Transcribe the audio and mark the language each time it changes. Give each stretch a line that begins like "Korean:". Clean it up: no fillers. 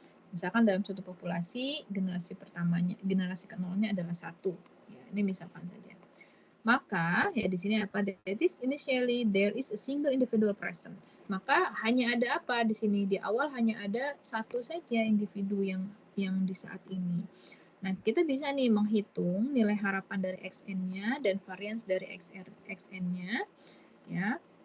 Indonesian: Misalkan dalam suatu populasi generasi ke-0-nya adalah 1. Ya, ini misalkan saja. Maka ya di sini apa?
English: That is initially there is a single individual present.
Indonesian: Maka hanya ada apa di sini? Di awal hanya ada satu saja individu yang di saat ini. Nah, kita bisa nih menghitung nilai harapan dari XN-nya dan varians dari XN-nya, ya.